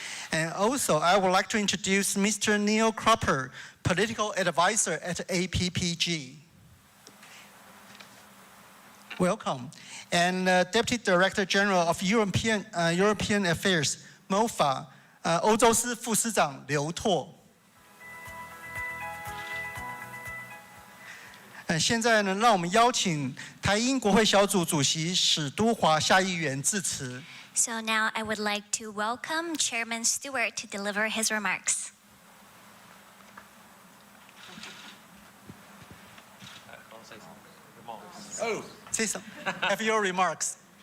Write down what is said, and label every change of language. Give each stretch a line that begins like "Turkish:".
English: And also, I would like to introduce Mr. Neil Cropper, Political Advisor at APPG. Welcome. And Deputy Director General of European Affairs, MOFA,
Chinese: 欧洲司副司长刘拓。现在呢，让我们邀请台英国会小组主席史都华下议员致辞。
English: So now I would like to welcome Chairman Stewart to deliver his remarks. Oh, say some. Have your remarks.